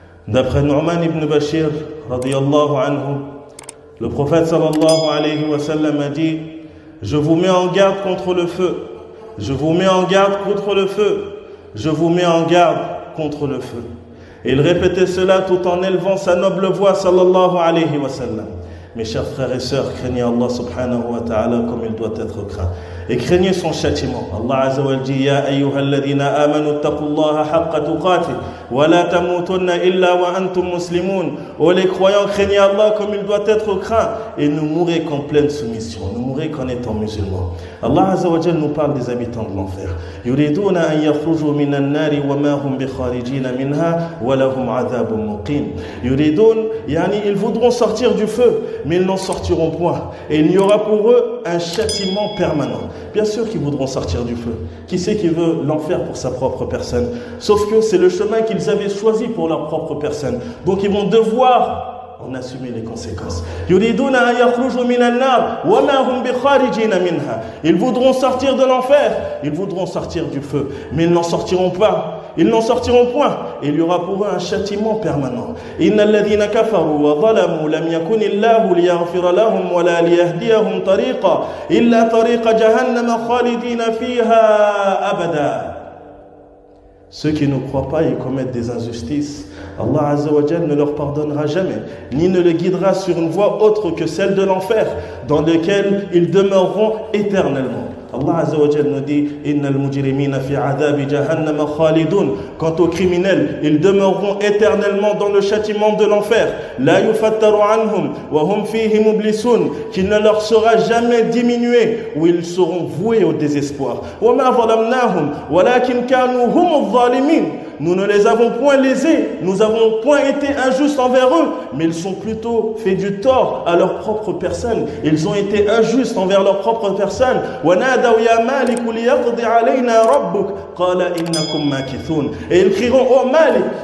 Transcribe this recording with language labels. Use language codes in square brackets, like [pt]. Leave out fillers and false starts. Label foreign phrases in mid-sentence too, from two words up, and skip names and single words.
[fr] D'après Nu'man ibn Bashir, [ar] رضي الله عنه, [fr] le prophète [ar] صلى الله عليه و سلم [fr] a dit: je vous mets en garde contre le feu, je vous mets en garde contre le feu, je vous mets en garde contre le feu. Et il répétait cela tout en élevant sa noble voix [ar] صلى الله عليه و سلم. [fr] Mes chers frères et sœurs, craignez Allah [ar] سبحانه و تعالى [fr] comme il doit être craint. Et craignez son châtiment. Allah [ar] عز و جل [fr] dit: [ar] يا أيها الذين آمنوا اتقوا الله حق تقاته و لا تموتن إلا و أنتم مسلمون. [fr] Oh les croyants, craignez Allah comme il doit être craint et ne mourrez qu'en pleine soumission, ne mourrez qu'en étant musulmans. Allah [ar] عز و جل [fr] nous parle des habitants de l'enfer. [ar] يريدون أن يخرجوا من النار و ما هم بخارجين منها و لهم عذاب مقيم. يريدون، يعني [fr] ils voudront sortir du feu, mais ils n'en sortiront point. Et il y aura pour eux un châtiment permanent. Bien sûr qu'ils voudront sortir du feu. Qui c'est qui veut l'enfer pour sa propre personne? Sauf que c'est le chemin qu'ils avaient choisi pour leur propre personne. Donc ils vont devoir en assumer les conséquences. Ils voudront sortir de l'enfer, ils voudront sortir du feu, mais ils n'en sortiront pas. Ils n'en sortiront point. Et il y aura pour eux un châtiment permanent. [ar] إن الذين كفروا و ظلموا لم يكن الله ليغفر لهم و لا ليهديهم طريقا إلا طريق جهنم خالدين فيها أبدا. [fr] Ceux qui ne croient pas et commettent des injustices, Allah [ar] عز و جل [fr] ne leur pardonnera jamais, ni ne les guidera sur une voie autre que celle de l'enfer, dans laquelle ils demeureront éternellement. Allah [ar] عز و جل [fr] nous dit: [ar] إن المجرمين في عذاب جهنم خالدون. [fr] Quant aux criminels, ils demeureront éternellement dans le châtiment de l'enfer. [ar] لا يفتر عنهم و هم فيه مبلسون, [fr] qui ne leur sera jamais diminué, où ils seront voués au désespoir. [ar] و ما ظلمناهم و لكن كانوا هم الظالمين. [fr] Nous ne les avons point lésés, nous n'avons point été injustes envers eux, mais ils sont plutôt fait du tort à leur propre personne. Ils ont été injustes envers leur propre personne. Et ils crieront: oh Malik.